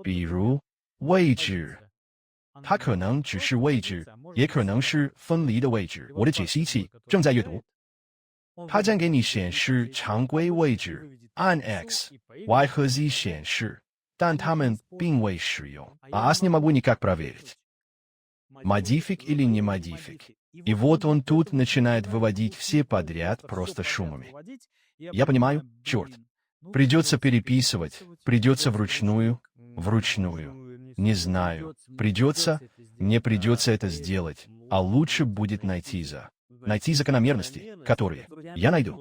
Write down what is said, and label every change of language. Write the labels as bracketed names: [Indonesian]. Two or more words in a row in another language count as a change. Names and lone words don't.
[Chinese] 比如位置，它可能只是位置，也可能是分离的位置。我的解析器正在阅读，它将给你显示常规位置，按 X、Y 和 Z 显示。但它们并未使用。 [Russian] А не могу никак проверить. Модифик или не модифик. И вот он тут начинает выводить все подряд просто шумами. Я понимаю, черт. Придется переписывать, придется вручную. Не знаю, придется, не придется это сделать, а лучше будет найти закономерности, которые я найду.